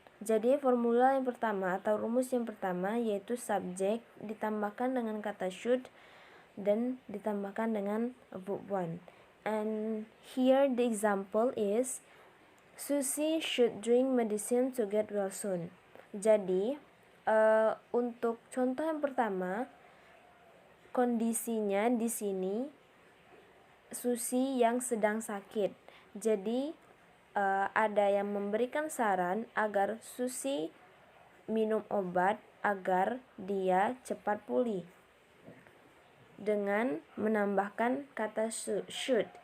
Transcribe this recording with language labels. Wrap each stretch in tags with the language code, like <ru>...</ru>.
<id>Jadi formula yang pertama atau rumus yang pertama yaitu subject ditambahkan dengan kata should dan ditambahkan dengan verb 1.</id> <en>And here the example is Susie should drink medicine to get well soon.</en> <id>Jadi untuk contoh yang pertama, kondisinya di sini Susie yang sedang sakit. Jadi ada yang memberikan saran agar Susie minum obat agar dia cepat pulih dengan menambahkan kata should.</id>